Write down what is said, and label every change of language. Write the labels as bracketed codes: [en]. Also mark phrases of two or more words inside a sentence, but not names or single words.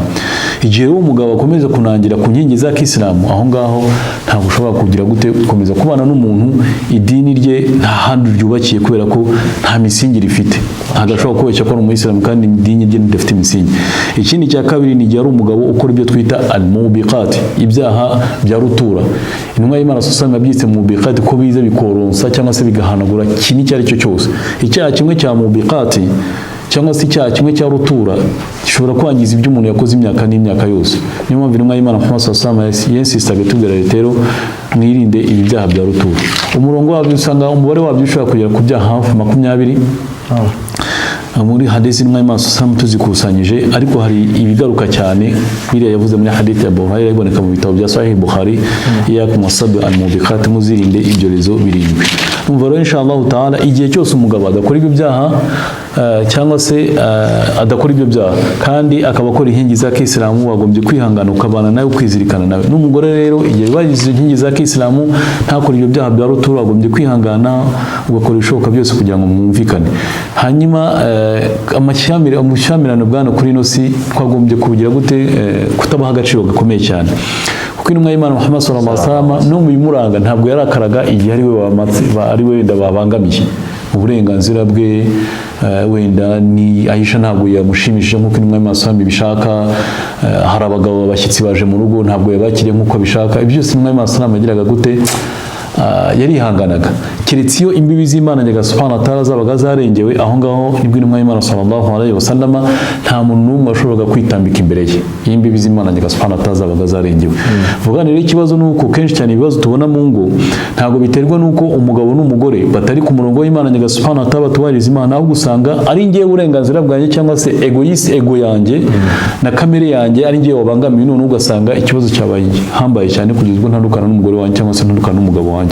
[rw] Igihe rero umugabo akomeza kunangira ku nkingi za Kisilamu, aho ngaho ntabwo ushobora kugira gute gukomeza kubana n'umuntu idini rye nta handi ryubakiye, kubera ko nta misingi rifite. Agashobora kubeshya ko ari umuyisilamu kandi idini rye ridafite imisingi. Ikindi cya kabiri ni igihe ari umugabo ukora ibyo twita al-mubiqat, ibyaha bya rutura. Intumwa y'Imana [ar] صلى الله عليه وسلم [rw] yabyitse mubiqat ko bize bikoronsa cyangwa se bigahanagura kintu icyo ari cyo cyose. Icyaha kimwe cya mubiqat cyangwa se icyaha kimwe cya rutura gishobora kwangiza ibyo umuntu yakoze imyaka n'imyaka yose. Niyo mpamvu intumwa y'Imana Muhammad [ar] صلى الله عليه وسلم [rw] yensistaga tubwira rero mwirinde ibi byaha bya rutura. Umurongo wabyo usanga umubare wabyo ushobora kugera ku byaha hafi 20 muri hadisi intumwa y'Imana sallallahu tuzikusanyije, ariko hari ibigaruka cyane biriya yavuze muri hadisi ya Abu Hurairah iboneka mu bitabo bya Sahih Bukhari, [ar] إياكم والسبع الموبقات, [rw] muzirinde ibyorezo birindwi. Umva rero [ar] إن شاء الله تعالى [rw] igihe cyose umugabo adakora ibyo byaha cyangwa se adakora ibyo byaha kandi akaba akora inkingi za Kisilamu, wagombye kwihangana ukabana nawe, kwizirikana nawe. N'umugore rero igihe bagize inkingi za Kisilamu ntakora ibyo byaha bya rutura, wagombye kwihangana ugakora ibishoboka byose kugira ngo mwumvikane. Hanyuma amushyamirano bwana kuri ino si twagombye kubugira gute, kutabaha agaciro gakomeye cyane, kuko intumwa y'Imana Muhammad [ar] صلى الله عليه وسلم [rw] no mu bimuranga ntabwo yarakaraga igihe ari we wenda babangamiye uburenganzira bwe, wenda ni Aisha ntabwo yamushimishije nk'uko intumwa y'Imana sallallahu bishaka, hari abagabo abashyitsi baje mu rugo ntabwo yabakiriye nk'uko bishaka. Ibyo byose intumwa y'Imana sallallahu yagiraga gute, yarihanganaga. Keretse iyo imbibi z'Imana [ar] سبحانه وتعالى [rw] zabaga zarengewe, aho ngaho nibwo intumwa y'Imana [ar] صلى الله عليه وسلم [rw] nta muntu n'umwe washoboraga kwitambika imbere ye, iyo imbibi z'Imana [ar] سبحانه وتعالى [rw] zabaga zarengewe. Vuga rero ikibazo nuko kenshi cyane ibibazo tubona mu ngo ntabwo biterwa nuko umugabo n'umugore batari ku murongo w'Imana [ar] سبحانه وتعالى [rw] batubariza Imana, ahubwo usanga ari ngiye uburenganzira bwanjye cyangwa se ego yanjye na kamere yanjye ari ngiye wabangamiye, none ugasanga ikibazo cyabaye hambaye cyane kugeza ubwo ntandukana n'umugore wanjye cyangwa se ntandukana n'umugabo wanjye.